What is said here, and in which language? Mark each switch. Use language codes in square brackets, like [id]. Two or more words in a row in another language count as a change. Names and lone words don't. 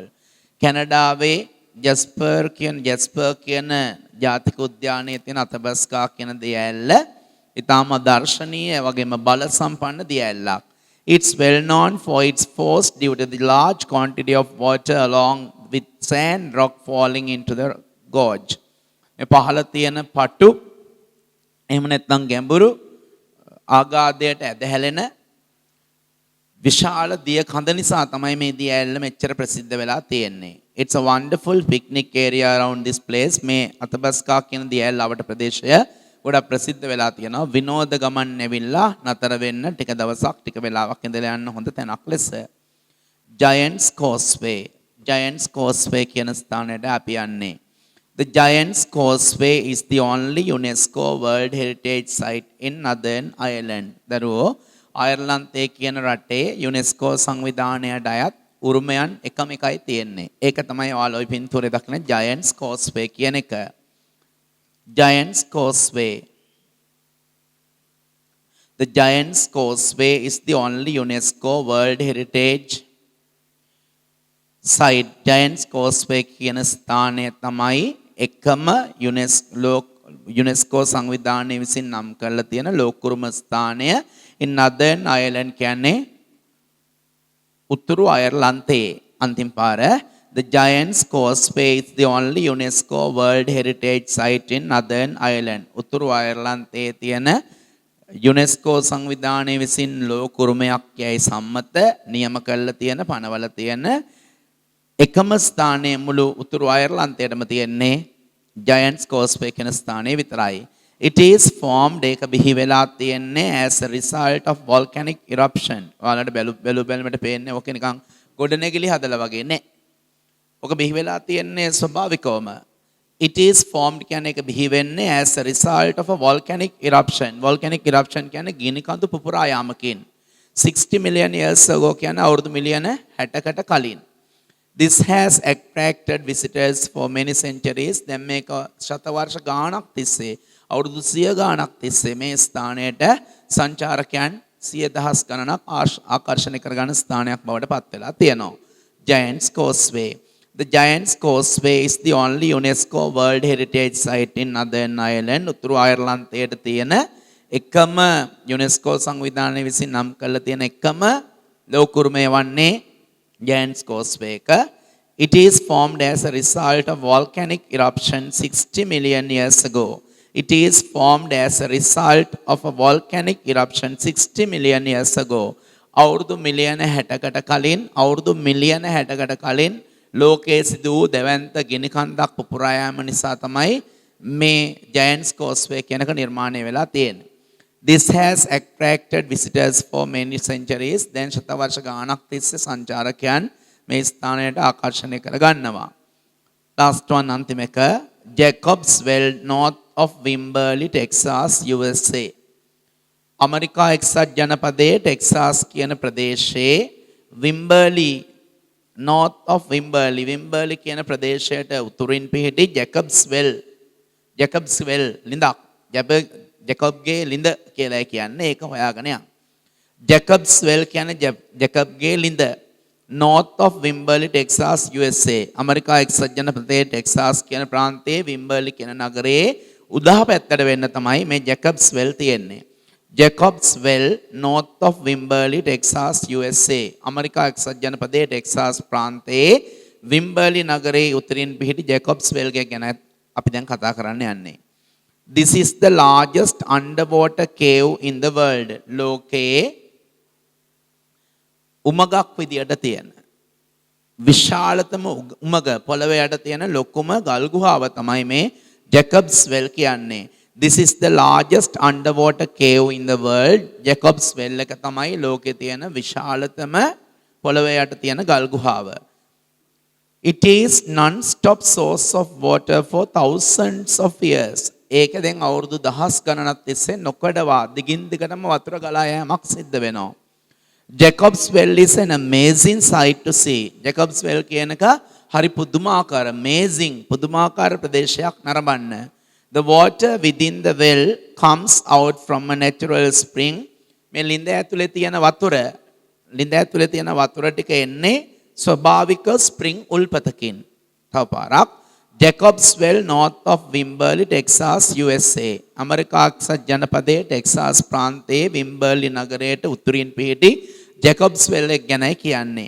[si] කැනඩාවේ ජැස්පර් කියන ජාතික උද්‍යානයේ තියෙන අතබස්කා කියන දිය ඇල්ල ඊටාම දර්ශනීය වගේම බල සම්පන්න දිය ඇල්ලක්. [en] It's well known for its force due to the large quantity of water along with sand rock falling into the gorge. [si] මේ පහළ තියෙන පටු එහෙම නැත්නම් ගැඹුරු ආගාධයට ඇදහැලෙන විශාල දිය කඳ නිසා තමයි මේ දිය ඇල්ල මෙච්චර ප්‍රසිද්ධ වෙලා තියෙන්නේ. [en] It's a wonderful picnic area around this place. [si] මේ අතබස්කා කියන දිය ඇල්ල අවට ප්‍රදේශය ගොඩක් ප්‍රසිද්ධ වෙලා තියෙනවා. විනෝද ගමන් ඇවිල්ලා නතර වෙන්න ටික දවසක් ටික වෙලාවක් ඉඳලා යන්න හොඳ තැනක් ලෙස. Giants Causeway කියන ස්ථානයට අපි යන්නේ. [en] The Giants Causeway is the only UNESCO World Heritage Site in Northern Ireland. [si] දරුවෝ අයර්ලන්තයේ කියන රටේ UNESCO සංවිධානයට අයත් උරුමයන් එකම එකයි තියෙන්නේ. ඒක තමයි ඔයාලා ওই පින්තූරේ දක්වන Giants Causeway කියන එක. Giants Causeway. [en] The Giants Causeway is the only UNESCO World Heritage Site. [si] Giants Causeway කියන ස්ථානය තමයි එකම UNESCO සංවිධානය විසින් නම් කරලා තියෙන ලෝකුරුම ස්ථානය [en] in Northern Ireland [si] කියන්නේ උතුරු අයර්ලන්තයේ අන්තිම පාර. [en] The Giants Causeway is the only UNESCO World Heritage Site in Northern Ireland. [si] උතුරු අයර්ලන්තයේ තියෙන UNESCO සංවිධානය විසින් ලෝකුරුමයක් යයි සම්මත නියම කරලා තියෙන පනවල තියෙන එකම ස්ථානයේ මුළු උතුරු අයර්ලන්තයේම තියෙන්නේ Giants Causeway කියන ස්ථානයේ විතරයි. [en] It is formed [si] ඒක බිහි වෙලා තියෙන්නේ [en] as a result of volcanic eruption. [si] ඔයාලට බැලුමට පේන්නේ ඔක නිකන් ගොඩනැගිලි හදලා වගේ නේ. ඔක බිහි වෙලා තියෙන්නේ ස්වභාවිකවම. [en] It is formed [si] කියන්නේ ඒක බිහි වෙන්නේ [en] as a result of a volcanic eruption. Volcanic eruption [si] කියන්නේ ගිනි කඳු පුපුරා යාමකින්. [en] 60 million years ago [si] කියන්නේ අවුරුදු මිලියන 60කට කලින්. [en] This has attracted visitors for many centuries. [si] දැන් මේක ශතවර්ෂ ගාණක් තිස්සේ අවුරුදු 100 ගාණක් තිස්සේ මේ ස්ථානයට සංචාරකයන් 100,000 ගණනක් ආකර්ෂණය කරගන්න ස්ථානයක් බවට පත් වෙලා තියෙනවා. [en] Giant's Causeway. The Giant's Causeway is the only UNESCO World Heritage Site in Northern Ireland. [si] උතුරු අයර්ලන්තයේ තියෙන එකම UNESCO සංවිධානය විසින් නම් කරලා තියෙන එකම ලෝකුරුමය වන්නේ Giant's Causeway එක. [en] It is formed as a result of volcanic eruption 60 million years ago. It is formed as a result of a volcanic eruption 60 million years ago. [si] අවුරුදු මිලියන 60කට කලින් අවුරුදු මිලියන 60කට කලින් ලෝකයේ සිදු වූ දෙවන්ත ගිනි කන්දක් පුපුරා යාම නිසා තමයි මේ Giant's Causeway කියන එක නිර්මාණය වෙලා තියෙන්නේ. [en] This has attracted visitors for many centuries. [si] දැන් ශතවර්ෂ ගාණක් තිස්සේ සංචාරකයන් මේ ස්ථානයට ආකර්ෂණය කරගන්නවා. [en] Last one [si] අන්තිම එක [en] Jacob's Well north of Wimberley, Texas, USA. [si] අමරිකා එක්සත් ජනපදයේ ටෙක්සාස් කියන ප්‍රදේශයේ Wimberley [en] north of [si] Wimberley කියන ප්‍රදේශයට උතුරින් පිහිටි Jacob's Well ලිඳක් ජැකබ්ගේ ලිඳ කියලා කියන්නේ ඒක හොයාගෙන යන්න. Jacob's Well කියන්නේ ජැකබ්ගේ ලිඳ [en] north of [si] Wimberley, Texas, USA. අමරිකා එක්සත් ජනපදයේ ටෙක්සාස් කියන ප්‍රාන්තයේ Wimberley කියන නගරයේ උදා පැත්තට වෙන්න තමයි මේ Jacob's Well තියෙන්නේ. [en] Jacob's Well north of Wimberley, Texas, USA. [si] අමරිකා එක්සත් ජනපදයේ ටෙක්සාස් ප්‍රාන්තයේ Wimberley නගරයේ උතුරින් පිහිටි Jacob's Well ගැන අපි දැන් කතා කරන්න යන්නේ. [en] This is the largest underwater cave in the world. [si] ලෝකයේ උමගක් විදියට තියෙන විශාලතම උමග පොළවේ යට තියෙන ලොකුම ගල් ගුහාව තමයි මේ Jacob's Well කියන්නේ. [en] This is the largest underwater cave in the world. [si] Jacob's Well එක තමයි ලෝකයේ තියෙන විශාලතම පොළවේ යට තියෙන ගල් ගුහාව. [en] It is non-stop source of water for thousands of years. [si] ඒක දැන් අවුරුදු දහස් ගණනක් තිස්සේ නොකඩවා දිගින් දිගටම වතුර ගලා යෑමක් සිද්ධ වෙනවා. [en] Jacob's Well is an amazing sight to see. [si] Jacob's Well කියන එක හරි පුදුමාකාර amazing පුදුමාකාර ප්‍රදේශයක් නරඹන්න. [en] The water within the well comes out from a natural spring. [si] මේ ලිඳ ඇතුලේ තියෙන වතුර ටික එන්නේ ස්වභාවික ස්ප්‍රින්ග් උල්පතකින්. තව පාරක් Jacob's Well [en] north of [si] Wimberley, Texas, USA. අමරිකා එක්සත් ජනපදයේ ටෙක්සාස් ප්‍රාන්තයේ Wimberley නගරයට උතුරින් පිහිටි Jacob's Well එක ගැනයි කියන්නේ.